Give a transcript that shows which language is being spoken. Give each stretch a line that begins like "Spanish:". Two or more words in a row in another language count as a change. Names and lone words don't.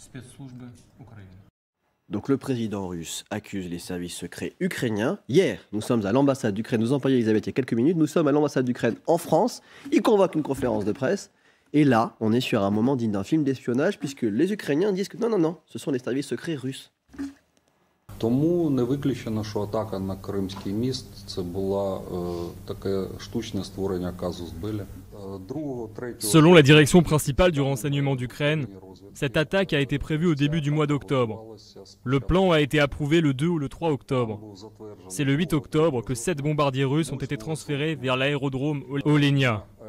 French: Donc le président russe accuse les services secrets ukrainiens. Hier, nous sommes à l'ambassade d'Ukraine, nous en parlait Elisabeth il y a quelques minutes, nous sommes à l'ambassade d'Ukraine en France. Il convoque une conférence de presse. Et là, on est sur un moment digne d'un film d'espionnage, puisque les Ukrainiens disent que non, ce sont les services secrets russes.
Ukrainian: Тому не виключено, що атака на Кримський міст це була таке штучне створення казус белі.
French: Selon la direction principale du renseignement d'Ukraine, cette attaque a été prévue au début du mois d'octobre. Le plan a été approuvé le 2 ou le 3 octobre. C'est le 8 octobre que 7 bombardiers russes ont été transférés vers l'aérodrome Olénia.